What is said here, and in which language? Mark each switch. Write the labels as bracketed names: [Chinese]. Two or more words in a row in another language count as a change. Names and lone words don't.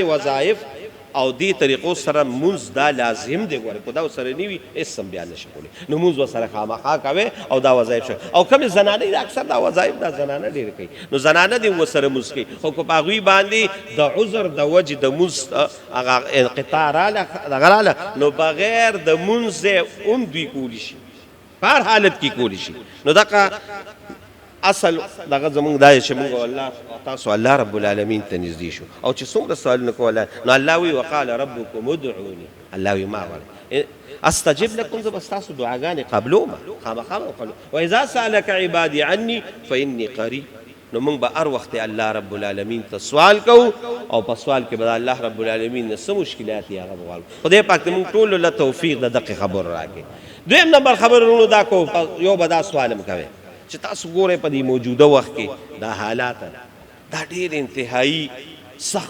[Pashto] وظایف او دې طریقو سره مونځ دا لازم دی ګوره که دا ورسره نه وي هېڅ هم بیا نه شي کولی نو مونځ ورسره خامخا کوې او دا وظایف شي او کومې زنانې دي اکثر دا وظایف دا زنانه ډېرې کوي نو زنانه دې ورسره مونځ کوي خو که په هغوی باندې د عذر د وجې د مونځ هغه انقطاع راله دغه راله نو بغیر د مونځ هم دوی کولی شي په هر حالت کې کولی شي نو دغه اصل دغه زمونږ دا چې مونږ الله تاسو [Arabic] الله رب العالمین [Pashto] ته نږدې شو او چې څومره سوالونه کوله نو الله وی [Arabic] وقال ربکم ادعوني [Pashto] الله وی ما غواړئ [Arabic] استجب لكم [Pashto] زه به ستاسو دعاګانې قبلومه خامخا به وقبلو [Arabic] واذا سألك عبادي عني فاني قریب [Pashto] نو موږ به هر وخت [Arabic] الله رب العالمین [Pashto] ته سوال کوو او په سوال کې به [Arabic] الله رب العالمین [Pashto] نه څه مشکلات یې هغه به غواړو خدای پاک دې موږ ټولو له توفیق د دقې خبرو راکړي دویم نمبر خبرونو دا کو یو به دا سوال هم کوئ چې تاسو ګورئ په دې موجوده وخت کې دا حالات دا ډېر انتهایی سخت